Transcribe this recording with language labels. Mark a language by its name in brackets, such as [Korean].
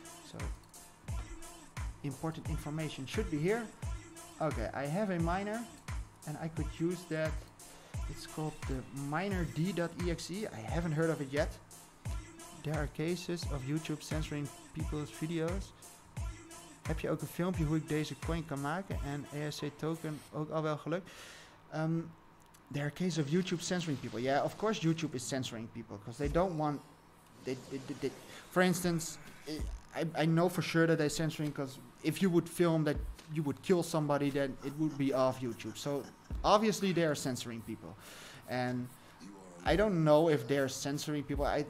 [English] So important information should be here. Okay, I have a miner, and I could use that. It's called the minerd.exe. I haven't heard of it yet. There are cases of YouTube censoring people's videos. [Dutch] Heb je ook een filmpje hoe ik deze coin kan maken en ERC token ook al wel gelukt? [English] There are cases of YouTube censoring people. Yeah, of course YouTube is censoring people, because they don't want. For instance, I know for sure that they're censoring, because if you would film that you would kill somebody, then it would be off YouTube. So obviously they are censoring people, and I don't know if they're censoring people.